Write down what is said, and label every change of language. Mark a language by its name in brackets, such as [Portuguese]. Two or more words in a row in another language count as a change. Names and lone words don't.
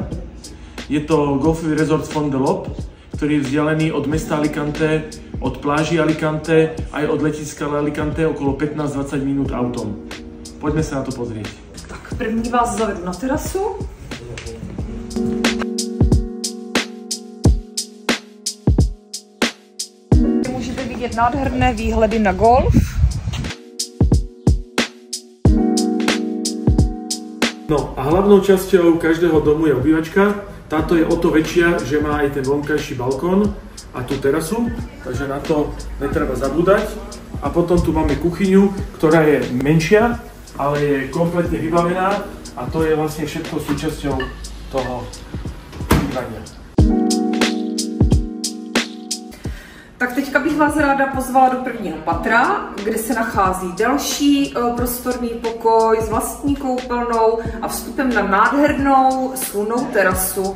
[Slovak] Je to golfový rezort Font de Lob, ktorý je vzdialený od mesta Alicante, od pláži Alicante aj od letiska Alicante okolo 15-20 minút autom. Poďme sa na to pozrieť. [Czech] Tak první vás zavedu na terasu. Můžete vidět nádherné výhledy na golf. [Slovak] No a hlavnou časťou každého domu je obývačka. Táto je o to väčšia, že má aj ten vonkajší balkón a tú terasu, takže na to netreba zabúdať. A potom tu máme kuchyňu, ktorá je menšia, ale je kompletne vybavená a to je vlastne všetko súčasťou toho bývania. [Czech] Tak teďka bych vás ráda pozvala do prvního patra, kde se nachází další prostorný pokoj s vlastní koupelnou a vstupem na nádhernou slunnou terasu.